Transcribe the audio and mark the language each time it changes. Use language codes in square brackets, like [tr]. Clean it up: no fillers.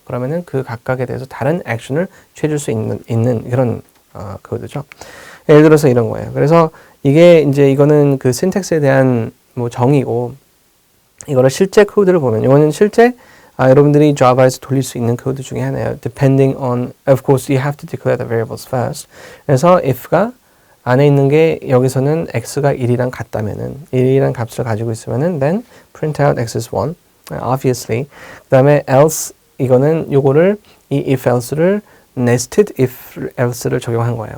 [ko] 그러면은 그 각각에 대해서 다른 액션을 취해줄 수 있는 그런 코드죠. 예를 들어서 이런 거예요. 그래서 이게 이제 이거는 그 syntax에 대한 뭐 정의고, 이거를 실제 코드를 보면 이거는 실제 여러분들이 Java에서 돌릴 수 있는 코드 중에 하나예요. [en] Depending on, of course, you have to declare the variables first. [ko] 그래서 if가 안에 있는 게 여기서는 x가 1이랑 같다면은 1이란 값을 가지고 있으면은 [en] then print out x is 1, obviously. [ko] 그다음에 else 이거는 요거를 이 if else를 nested if else를 적용한 거예요.